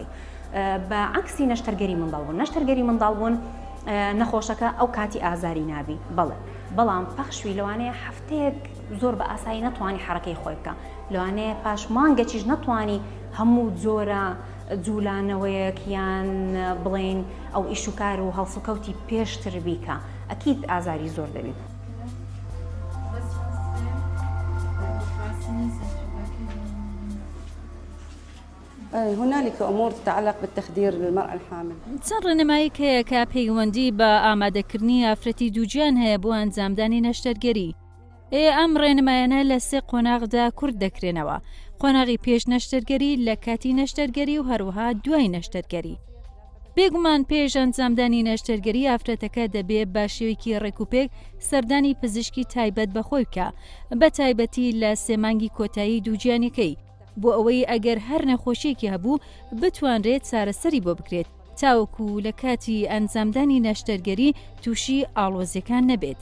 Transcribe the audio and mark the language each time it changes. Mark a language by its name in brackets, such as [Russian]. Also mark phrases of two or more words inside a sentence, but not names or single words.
[Central Kurdish] بە عکسی نەشتەرگەری منداڵبوون نەخۆشەکە ئەو کاتی ئازاری نابی بەڵام پاشوی لەوانەیە هەفتەیەک زۆر بە ئاسایی نەتوانی حرەکەی خۆی بکە لەوانەیە پاش مانگەکیش نەتوانی هەموو جۆرە جوولانەوەیەک یان بڵێن ئەو ئیشوکار و هەڵسوکەوتی پێشتر بیکە ئەکید ئازاری زۆر دەبێت. [Arabic] هنالك أمور تتعلق بالتخدير للمرأة الحامل. [Central Kurdish] چەند ڕێنەمایەک هەیە کە پەیوەندی بە ئامادەکردنی ئافرەتی دووجیان هەیە بۆ ئەنجامدانی نەشتەرگەری. ئەم ڕێنمایانە لە 3 قۆناغدا کورد دەکرێنەوە. قۆناغی پێش نەشتەرگەری لە کاتی نەشتەرگەری و هەروەها دوای نەشتەرگەری. بێگومان پێش ئەنجامدانی نەشتەرگەری ئافرەتەکە دەبێت بە شێوەیەکی ڕێکوپێک سەردانی پزیشکی تایبەت بەخۆی بکە بە تایبەتی لە 3 مانگی کۆتایی دووجیانەکەی بۆ ئەوەی ئەگەر هەر نەخۆشیێکی هەبوو بتوانرێت چارەسەری بۆ بکرێت تاوەکو لە کاتی ئەنجامدانی نەشتەرگەری تووشی ئاڵۆزیەکان نەبێت.